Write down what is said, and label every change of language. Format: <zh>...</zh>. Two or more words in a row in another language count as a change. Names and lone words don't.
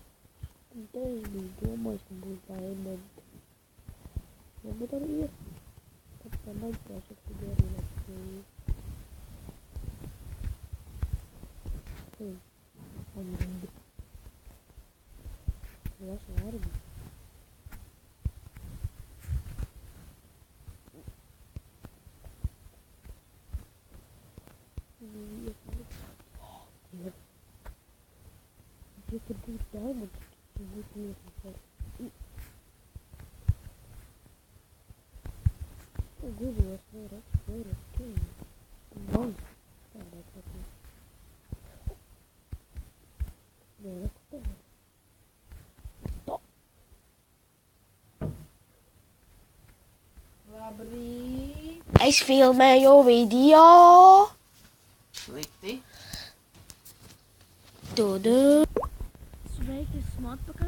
<lv>Un te es biju domājis, ka būs diamanti. Bet arī ir. Tad tā neizklāsot, kad ir arī keivu.</lv> <tr>Anladım. Biraz var mı?</tr> <en>You could do diamonds. You would do it yourself. Oh, good, that's very okay. Nice. Yeah, that's okay. Yeah, that's okay.</en> <lv>Labrīt! Es filmēju video. Slikti. Tudu. Sveiki, esmu atpakaļ.</lv>